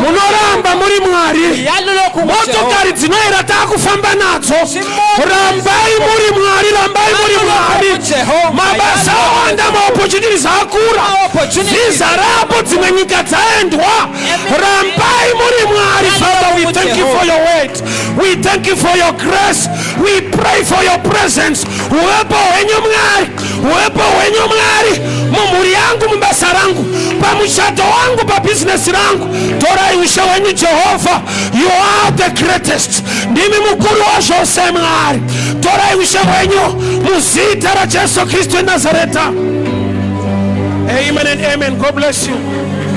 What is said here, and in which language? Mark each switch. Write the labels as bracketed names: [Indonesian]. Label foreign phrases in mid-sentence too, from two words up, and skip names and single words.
[Shona] munoramba muri mwari [North Ndebele] uyalo lokho [Shona] motokari dzinoera takufamba nadzo rambai muri mwari rambai muri mwari mabasa awanda maopportunities akura zizarapo dzimwe nyika dzaendwa rambai muri mwari. [English] Father, we thank you for your word, we thank you for your grace, we pray for your presence. [Shona] Uwepo wenyu mwari, uwepo wenyu mwari mumuri yangu mbasa rangu pamushato wangu pa business rangu torai usha wenyu Jehova. [English] You are the greatest, [Shona] ndimi mukuru wa zvose mwari. Torai usha wenyu muzita ra Jesu Kristu Nazareta. [English] Amen and amen. God bless you.